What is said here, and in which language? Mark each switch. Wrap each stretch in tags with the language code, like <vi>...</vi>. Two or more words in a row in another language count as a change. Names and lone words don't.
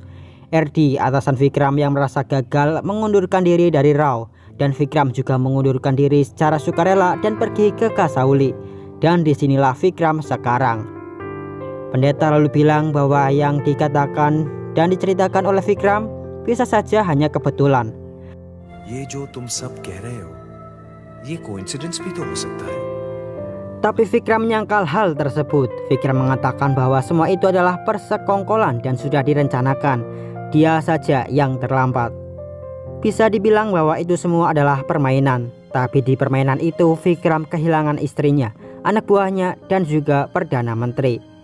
<id>RD, atasan Vikram yang merasa gagal, mengundurkan diri dari RAW. Dan Vikram juga mengundurkan diri secara sukarela dan pergi ke Kasauli. Dan disinilah Vikram sekarang. Pendeta lalu bilang bahwa yang dikatakan dan diceritakan oleh Vikram bisa saja hanya kebetulan.</id> <hi>ये जो तुम सब कह रहे हो, ये coincidence भी तो हो सकता है.</hi> <id>Tapi Vikram menyangkal hal tersebut. Vikram mengatakan bahwa semua itu adalah persekongkolan dan sudah direncanakan. Dia saja yang terlambat. Bisa dibilang bahwa itu semua adalah permainan. Tapi di permainan itu Vikram kehilangan istrinya, anak buahnya dan juga Perdana Menteri.</id>